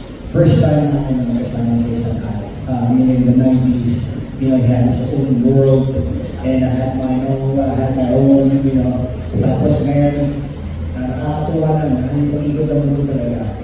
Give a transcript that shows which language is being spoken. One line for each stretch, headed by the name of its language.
Filipino: First time namin na kasama sa isang ad.
English: In the 90s, you know, he had his own world, and I had my own, you know.
Filipino: Tapos ngayon, nakakatuwa na, yung pag-ikot ang mundo talaga.